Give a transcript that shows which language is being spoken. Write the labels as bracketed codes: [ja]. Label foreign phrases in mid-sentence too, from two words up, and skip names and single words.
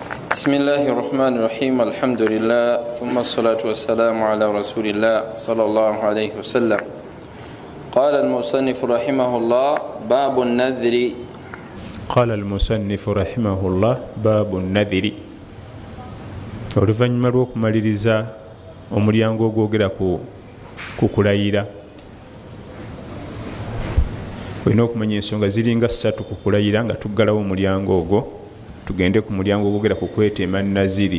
[ar] بسم الله الرحمن الرحيم الحمد لله ثم الصلاة والسلام على رسول الله صلى الله عليه وسلم. قال المصنف رحمه الله باب النذر. قال المصنف رحمه الله باب النذر. [lg] oluvannyuma lw'okumaliriza omulyango ogwogera ku kulayira, olina okumanya ensonga ziringa 3 ku kulayira nga tuggalawo omulyango ogwo tugende ku mulyango ogwogera ku kwetema naziri.